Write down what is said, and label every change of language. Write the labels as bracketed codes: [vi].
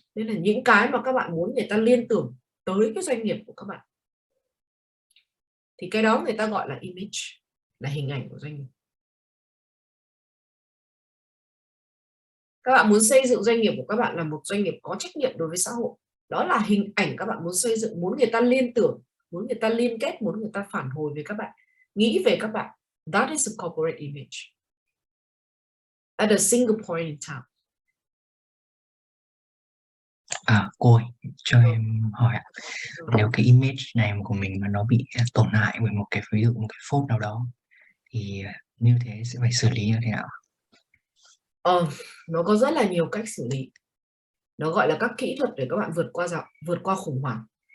[vi] Nên là những cái mà các bạn muốn người ta liên tưởng tới cái doanh nghiệp của các bạn, thì cái đó người ta gọi là image, là hình ảnh của doanh nghiệp. Các bạn muốn xây dựng doanh nghiệp của các bạn là một doanh nghiệp có trách nhiệm đối với xã hội. Đó là hình ảnh các bạn muốn xây dựng, muốn người ta liên tưởng, muốn người ta liên kết, muốn người ta phản hồi về các bạn, nghĩ về các bạn. [en] That is a corporate image at a single point in time. [vi] Cô ơi, cho em hỏi ạ, nếu cái image này của mình mà nó bị tổn hại bởi một cái, ví dụ một cái phốt nào đó, thì như thế sẽ phải xử lý như thế nào? Nó có rất là nhiều cách xử lý. Nó gọi là các kỹ thuật để các bạn vượt qua khủng hoảng.